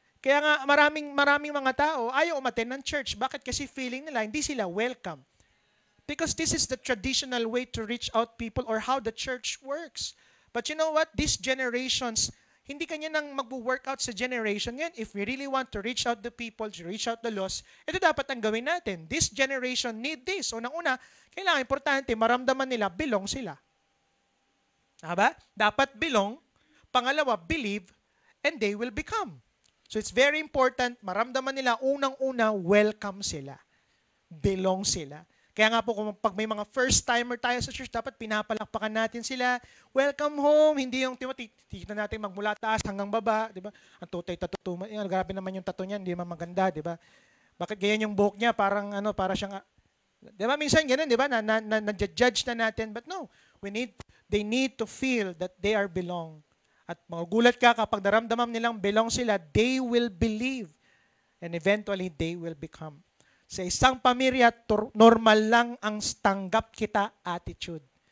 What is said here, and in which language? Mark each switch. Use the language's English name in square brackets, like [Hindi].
[Filipino] Kaya nga maraming mga tao ayaw umattend ng church. Bakit? Kasi feeling nila hindi sila welcome. [English] Because this is the traditional way to reach out people or how the church works. But you know what? These generations, [Filipino] hindi kanya nang mag-workout sa generation yan. [English] If we really want to reach out the people, to reach out the lost, [Filipino] ito dapat ang gawin natin. [English] This generation need this. [Filipino] Unang-una, kailangan importante, maramdaman nila, belong sila. Diba? Dapat belong. Pangalawa, [English] believe, and they will become. So it's very important, [Filipino] maramdaman nila, unang-una, welcome sila. Belong sila. Kaya nga po, kung pag may mga first-timer tayo sa church, dapat pinapalakpakan natin sila. Welcome home. Hindi yung titignan natin magmula taas hanggang baba. Diba? Ang tutay tatuto. Grabe naman yung tattoo niya, hindi naman maganda. Diba? Bakit ganyan yung buhok niya? Parang para siyang... Diba? Minsan ganun, diba? Na-judge na natin. [English] But no, they need to feel that they are belong. [Filipino] At magugulat ka kapag naramdaman nilang belong sila, [English] they will believe. And eventually, they will become. [Filipino] Sa isang pamilya, normal lang ang tanggap kita attitude.